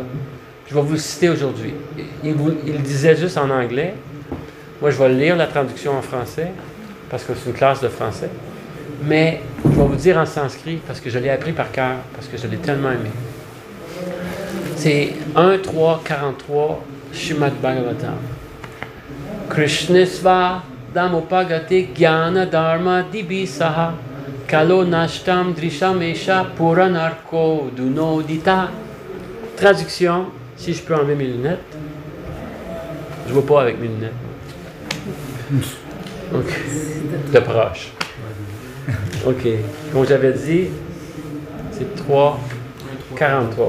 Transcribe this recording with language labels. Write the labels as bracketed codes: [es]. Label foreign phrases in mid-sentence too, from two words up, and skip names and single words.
[fr] Je vais vous le citer aujourd'hui. Il le disait juste en anglais. Moi, je vais lire la traduction en français, parce que c'est une classe de français. Mais je vais vous dire en sanskrit, parce que je l'ai appris par cœur, parce que je l'ai tellement aimé. C'est 1.3.43 Srimad Bhagavatam. [sa] कृष्णे स्वधामोपगते ज्ञान धर्मादिभिः सह कलौ नष्ट दृशाम् एष पुराणार्को ऽधुनोदितः. [fr] Traduction, si je peux enlever mes lunettes. Je vois pas avec mes lunettes. OK. De proche. OK. Comme j'avais dit, c'est 3.43.